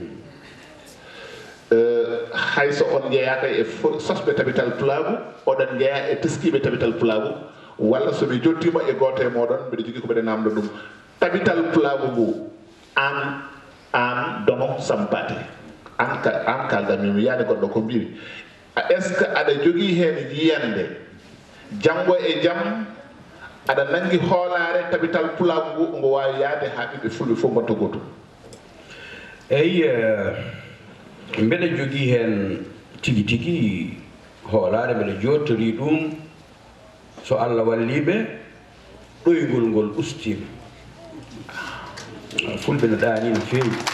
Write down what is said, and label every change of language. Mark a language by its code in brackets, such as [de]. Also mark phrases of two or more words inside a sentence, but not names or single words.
[ff] hayso on jeeyaka e sosɓe tabital pulagu oɗon jeeya e teskiɓe tabital pulagu walla soɓe jottima e goto e moɗon mbiɗa jogui ko mbiɗa namdo ɗum tabital pulagu ngu an dono sampate an kaldanmi yaade goɗɗo ko mbimi [fr] est ce que [ff] aɗa jogui hen yiyande janggo e jaam aɗa nangi hoolare tabital pulagu ngu ngo wawi yaade ha ɓiɓɓe fulɓe fof mbatta gotum eyyi mbeɗa jogui hen tigui tigui hoolare mbeɗa jottori ɗum so Allah walliɓe ɗoygol ngol ustima fulɓe no ɗani no fewi